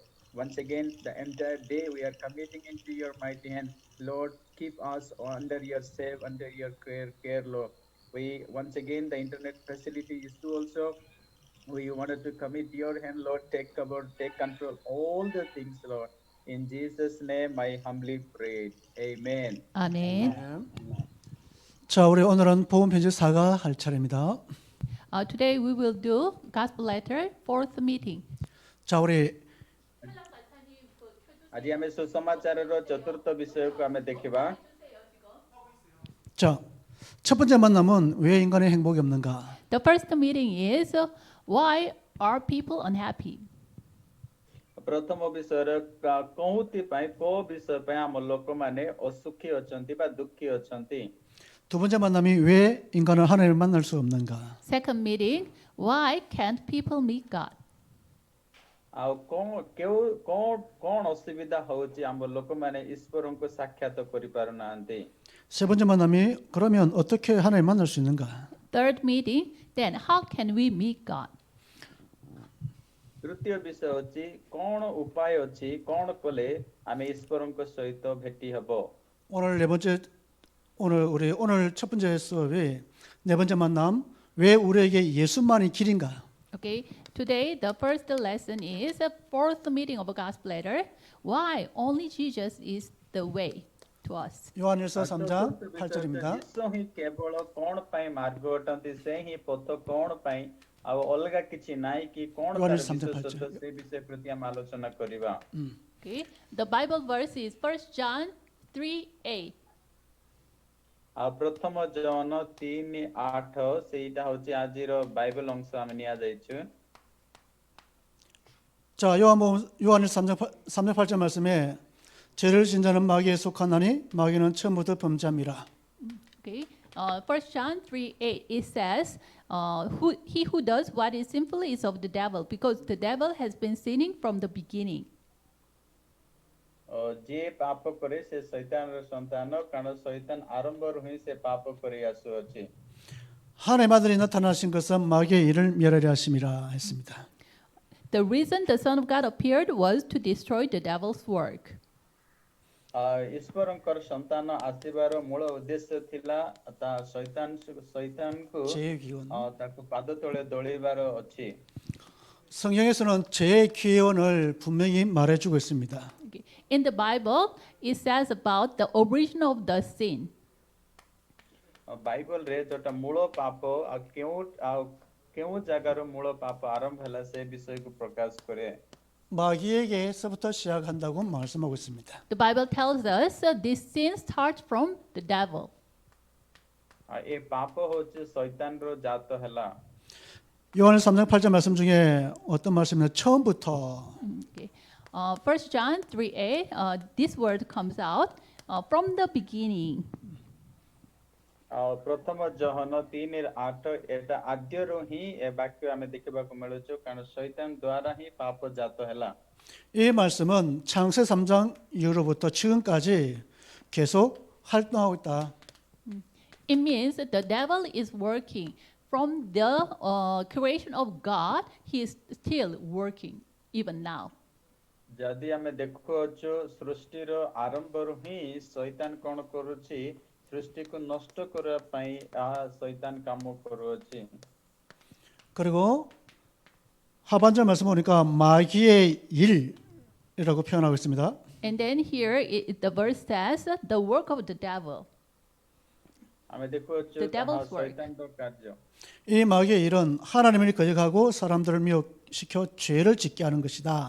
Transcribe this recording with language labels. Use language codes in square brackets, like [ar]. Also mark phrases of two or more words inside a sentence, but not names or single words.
[en] Once again, the entire day we are committing into your mighty hand, Lord. Keep us under your safe, under your care, Lord. We once again the internet facility issue also. We wanted to commit your hand, Lord. Take control, all the things, Lord. In Jesus' name, I humbly prayed. Amen. [ko] 아멘. 자, 우리 오늘은 복음 편지 4가 할 차례입니다. [en] Today we will do gospel letter fourth meeting. [ko] 자, 우리 [or] ଆଜି ଆମେ ସୁସମାଚାରର ଚତୁର୍ଥ ବିଷୟକୁ ଆମେ ଦେଖିବା. [ko] 자, 첫 번째 만남은 왜 인간의 행복이 없는가? [en] The first meeting is why are people unhappy? [or] ପ୍ରଥମ ବିଷୟରେ କୋଉଥିପାଇଁ କୋଉ ବିଷୟ ପାଇଁ ଆମ ଲୋକମାନେ ଅସୁଖୀ ଅଛନ୍ତି ବା ଦୁଃଖୀ ଅଛନ୍ତି. [ko] 두 번째 만남이 왜 인간은 하나님을 만날 수 없는가? [en] Second meeting, why can't people meet God? [or] ଆଉ କଣ ଅସୁବିଧା ହଉଛି ଆମ ଲୋକମାନେ ଈଶ୍ୱରଙ୍କୁ ସାକ୍ଷାତ କରିପାରୁନାହାନ୍ତି. [ko] 세 번째 만남이 그러면 어떻게 하나님을 만날 수 있는가? [en] Third meeting, then how can we meet God? [or] ତୃତୀୟ ବିଷୟ ଅଛି କଣ ଉପାୟ ଅଛି କଣ କଲେ ଆମେ ଈଶ୍ୱରଙ୍କ ସହିତ ଭେଟି ହେବ. [ko] 오늘 첫 번째 수업이 네 번째 만남 왜 우리에게 예수만이 길인가? [en] Okay, today the first lesson is a fourth meeting of a gospel letter. Why only Jesus is the way to us? [ko] 요한일서 3장 [or] ଚତୁର୍ଥ ବିଷୟ [ko] 8절입니다. [or] ଯୀଶୁ ହିଁ କେବଳ କଣ ପାଇଁ ମାର୍ଗ ଅଟନ୍ତି ସେ ହିଁ ପଥ କଣ ପାଇଁ ଆଉ ଅଲଗା କିଛି ନାହିଁ କି କଣ ତାର [ko] 요한일서 3장 [or] ବିଶେଷତ୍ୱ [ko] 8절. [or] ସେ ବିଷୟ ପ୍ରତି ଆମେ ଆଲୋଚନା କରିବା. [en] Okay, the Bible verse is 1 John 3:8. [or] ଆଉ ପ୍ରଥମ ଜନ 3:8 ସେଇଟା ହଉଛି ଆଜିର ବାଇବେଲ ଅଂଶ ଆମେ ନିଆଯାଇଛୁ. [ko] 자, 요한일서 3장 8절 말씀에 죄를 진자는 마귀에 속하나니 마귀는 처음부터 범죄함이라. [en] Okay, 1 John 3:8 it says, he who does what is sinful is of the devil, because the devil has been sinning from the beginning. [or] ଯିଏ ପାପ କରେ ସେ ଶୈତାନର ସନ୍ତାନ କାରଣ ଶୈତାନ ଆରମ୍ଭରୁ ହିଁ ସେ ପାପ କରି ଆସୁଅଛି. [ko] 하나님의 아들이 나타나신 것은 마귀의 일을 멸하려 하심이라 했습니다. [en] The reason the Son of God appeared was to destroy the devil's work. [or] ଈଶ୍ୱରଙ୍କର ସନ୍ତାନ ଆସିବାର ମୂଳ ଉଦ୍ଦେଶ୍ୟ ଥିଲା ତା ଶୈତାନକୁ [ko] 제의 기원. [or] ତାକୁ ପାଦ ତଳେ ଦଳିବାର ଅଛି. [ko] 성경에서는 죄의 기원을 분명히 말해주고 있습니다. [en] Okay. In the Bible, it says about the origin of the sin. [or] ବାଇବଲ ରେ ଯୋଉଟା ମୂଳ ପାପ ଆଉ କେଉଁ ଜାଗାରୁ ମୂଳ ପାପ ଆରମ୍ଭ ହେଲା ସେ ବିଷୟକୁ ପ୍ରକାଶ କରେ [ko] 마귀에게서부터 시작한다고 말씀하고 있습니다. [en] The Bible tells us this sin starts from the devil. [or] ଏ ପାପ ହଉଛି ଶୈତାନର ଜାତ ହେଲା [ko] 요한의 3장 8절 말씀 중에 어떤 말씀이냐 처음부터 [en] Okay. 1 John 3:8, this word comes out from the beginning. [or] ପ୍ରଥମ ଜହନ 3:8 ଏଟା ଆଦ୍ୟରୁ ହିଁ ଏ ବାକ୍ୟ ଆମେ ଦେଖିବାକୁ ମିଳୁଛୁ କାରଣ ଶୈତାନ ଦ୍ୱାରା ହିଁ ପାପ ଜାତ ହେଲା [ko] 이 말씀은 창세 3장 이후로부터 지금까지 계속 활동하고 있다. [en] It means that the devil is working from the creation of God. He is still working even now. [or] ଯଦି ଆମେ ଦେଖୁଅଛୁ ସୃଷ୍ଟିର ଆରମ୍ଭରୁ ହିଁ ଶୈତାନ କ'ଣ କରୁଛି ସୃଷ୍ଟିକୁ ନଷ୍ଟ କରିବା ପାଇଁ ଶୈତାନ କାମ କରୁଅଛି [ko] 그리고 하반절 말씀 보니까 마귀의 일이라고 표현하고 있습니다. [en] And then here the verse says the work of the devil. [or] ଆମେ ଦେଖୁଅଛୁ [en] The devil's work. [or] ଶୈତାନର କାର୍ଯ୍ୟ [ko] 이 마귀의 일은 하나님을 거역하고 사람들을 미혹시켜 죄를 짓게 하는 것이다.